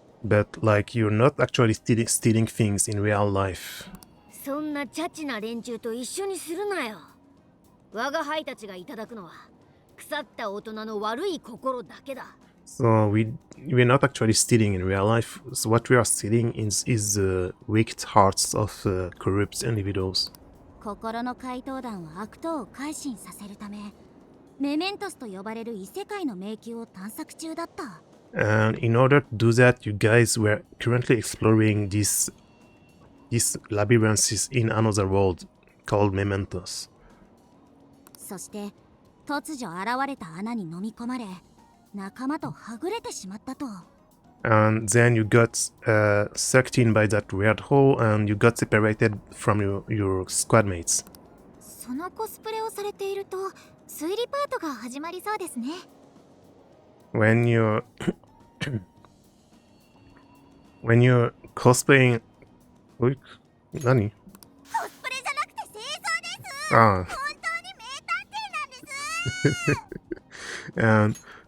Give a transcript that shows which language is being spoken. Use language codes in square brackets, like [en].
[en] But like you're not actually stealing things in real life. [ja] そんなチャチな連中と一緒にするなよ。我が輩たちがいただくのは腐った大人の悪い心だけだ。 [en] So we're not actually stealing in real life. So what we are stealing is the wicked hearts of corrupt individuals. [ja] 心の怪盗団は悪党を改心させるためメメントスと呼ばれる異世界の迷宮を探索中だった。 [en] And in order to do that, you guys were currently exploring these labyrinths in another world called Mementos. [ja] そして突如現れた穴に飲み込まれ仲間とはぐれてしまったと。 [en] And then you got sucked in by that weird hole and you got separated from your squad mates. [ja] そのコスプレをされていると推理パートが始まりそうですね。 [en] When you're when you're cosplaying... [ja] おい、何？コスプレじゃなくて清掃です。ああ。本当に名探偵なんです。